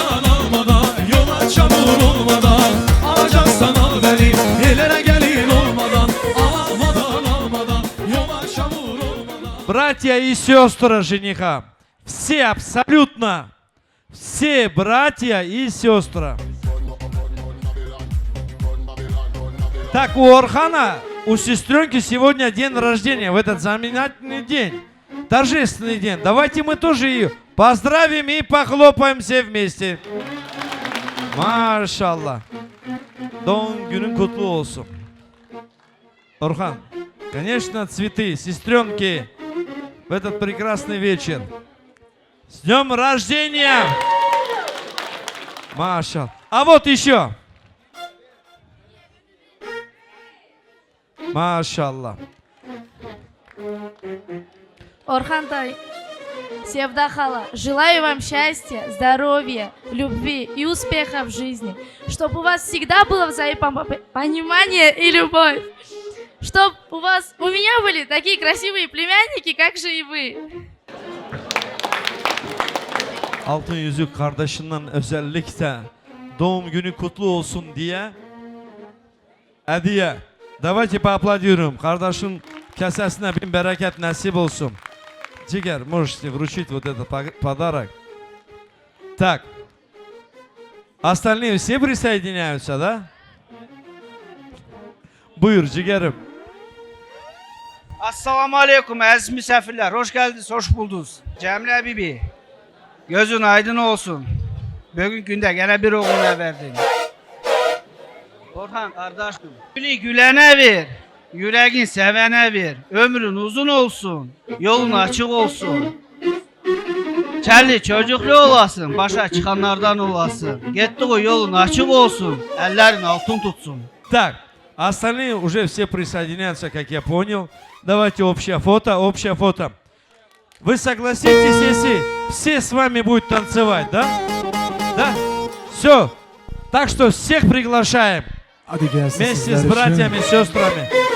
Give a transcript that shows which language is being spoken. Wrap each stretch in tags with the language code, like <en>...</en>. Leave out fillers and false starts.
<tr>Almadan yola çamur olmadan alacaksan al beni ellere gelin olmadan almadan yola çamur olmadan.</tr> <ru>Братья и сестры жениха, все абсолютно, все братья и сестры. Так, у Орхана, у сестренки сегодня день рождения, в этот знаменательный день, торжественный день. Давайте мы тоже ее поздравим и похлопаем все вместе.</ru> <tr>Maşallah. Doğum günün kutlu olsun.</tr> <ru>Орхан, конечно, цветы, сестренки, в этот прекрасный вечер. С днем рождения! Маша. А вот еще. Машаллах. Орхан Тай, Севда Хала, желаю вам счастья, здоровья, любви и успеха в жизни. Чтобы у вас всегда было взаимопонимание и любовь. Чтобы у меня были такие красивые племянники, как же и вы.</ru> <tr>Altın Yüzük kardeşinden özellikle doğum günü kutlu olsun diye hediye.</tr> <ru>Давайте поаплодируем.</ru> <tr>Kardeşin kesesine bin bereket nasip olsun.</tr> <ru>Цигер, можете вручить вот этот подарок. Так. Остальные все присоединяются, да?</ru> <tr>Buyur ciğerim. Assalamu alaikum aziz misafirler. Hoş geldiniz, hoş buldunuz. Cemile Bibi, gözün aydın olsun. Bugün günde gene bir oğluna verdin. Orhan kardeşim, gülü gülene ver, yüreğin sevene ver. Ömrün uzun olsun, yolun açık olsun. Kelli çocuklu olasın, başa çıkanlardan olasın. Gittiği yolun açık olsun, ellerin altın tutsun.</tr> <ru>Так, остальные уже все присоединяются, как я понял. Давайте общее фото. Вы согласитесь, если все с вами будут танцевать, да? Да? Все. Так что всех приглашаем. Вместе с братьями, сестрами.</ru>